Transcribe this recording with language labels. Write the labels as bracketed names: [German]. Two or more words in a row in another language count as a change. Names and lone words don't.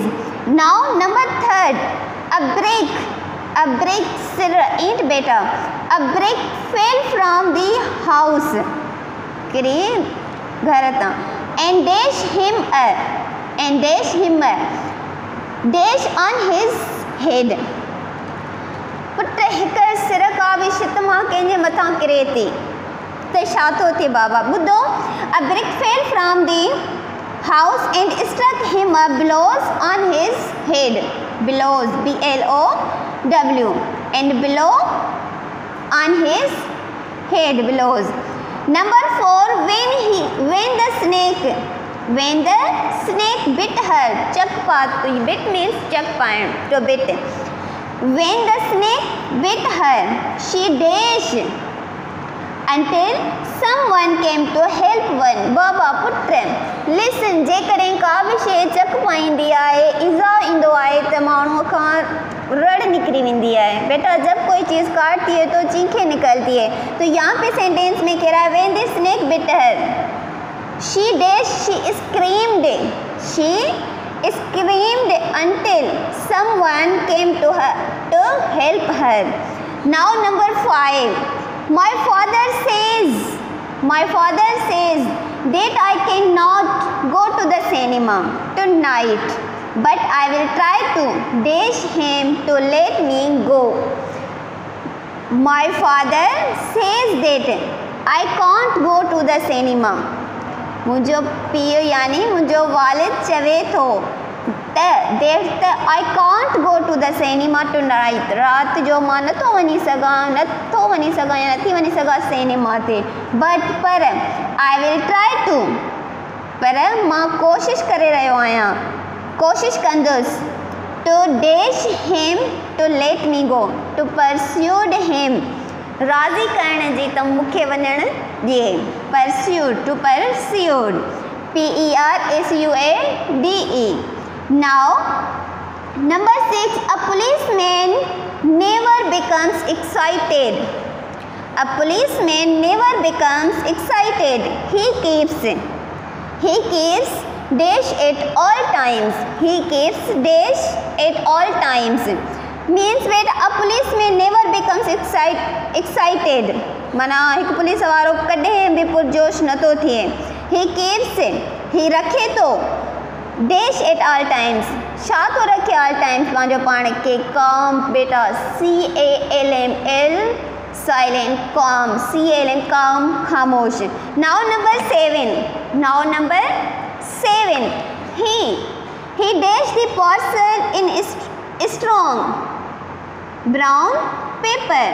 [English] Now number third, a brick ain't better. A brick fell from the house, and dash on his head. [Sindhi] पुट हिक सिर का भी शित मां कंहिंजे मथां किरे थी त छा थो थिए बाबा ॿुधो. [English] A brick fell from the house and struck him a blows on his head. Blows, B-L-O-W, and blow on his head, blows. Number 4, when the snake bit her, bit means to bit. When the snake bit her, she dashed until someone came to help one. [Sindhi] बाबा पुट listen, जेकॾहिं का बि शइ चक पाईंदी आहे, इज़ा ईंदो आहे त माण्हूअ खां रड़ निकरी वेंदी है. [Hindi] बेटा जब कोई चीज़ काटती है तो चीखें निकलती है. तो यहाँ पे सेंटेंस में कह रहा है [English] when the snake bit her, she screamed until someone came to her to help her. Now number 5, my father says that I cannot go to the cinema tonight, but I will try to dash him to let me go. My father says that I can't go to the cinema. [Sindhi] मुझो पीउ यानी मुझो वालिद चवे थो त [English] I can't go to the cinema tonight. [Sindhi] रात जो मां नथो वञी सघां या नथी वञी सघां सिनेमा ते. [English] But पर I will try to, [Sindhi] पर मां कोशिश करे रहियो आहियां, कोशिश कंदुसि. [English] To dash him to let me go, to pursue him, [Sindhi] राज़ी करण जी त मूंखे वञण ॾिए. [English] Pursued, to pursued, P-E-R-S-U-A-D-E. Now number 6, a policeman never becomes excited. A policeman never becomes excited. He keeps dash at all times. He keeps dash at all times. Means that a policeman never becomes excited. [Sindhi] माना एक पुलिस वारो कॾहिं बि पुरजोश नथो थिए. [English] He keeps, he [Sindhi] रखे थो [English] dash at all times. [Sindhi] छा थो रखे [English] all times [Sindhi] पंहिंजो पाण खे? [English] calm बेटा, C-A-L-M-L silent, calm, C-A-L-M, calm, खामोश. Now number 7, he dashed the parcel in strong brown paper.